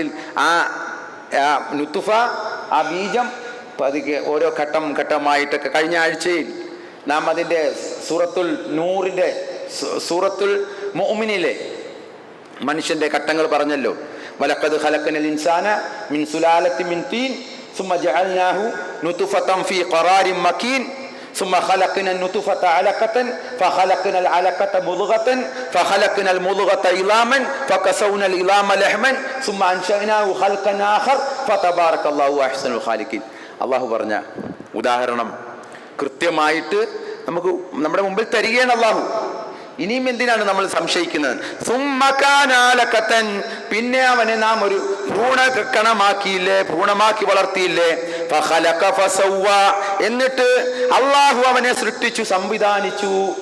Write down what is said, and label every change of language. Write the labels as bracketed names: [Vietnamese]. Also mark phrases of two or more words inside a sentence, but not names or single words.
[Malayalam] ആ നുത്ഫ, ആ ബീജം പതുക്കെ ഓരോ ഘട്ടമായിട്ടൊക്കെ കഴിഞ്ഞ ആഴ്ചയിൽ നാം അതിൻ്റെ സൂറത്തുൽ മുഅ്മിനിലെ മനുഷ്യന്റെ ഘട്ടങ്ങൾ പറഞ്ഞല്ലോ. [Arabic] ولقد خلقنا الإنسان من سلالة من طين ثم جعلناه نطفة في قرار مكين ثم خلقنا النطفة علقة فخلقنا العلقة مضغة فخلقنا المضغة عظاما فكسونا العظام لحما ثم أنشأناه خلقا آخر فتبارك الله أحسن الخالقين. [Malayalam] അല്ലാഹു പറഞ്ഞ ഉദാഹരണം കൃത്യമായിട്ട് നമുക്ക് നമ്മുടെ മുമ്പിൽ തരികയാണ് അല്ലാഹു. ഇനിയും എന്തിനാണ് നമ്മൾ സംശയിക്കുന്നത്? പിന്നെ അവനെ നാം ഒരു ഭ്രൂണകണമാക്കിയില്ലേ, ഭ്രൂണമാക്കി വളർത്തിയില്ലേ? എന്നിട്ട് അള്ളാഹു അവനെ സൃഷ്ടിച്ചു, സംവിധാനിച്ചു.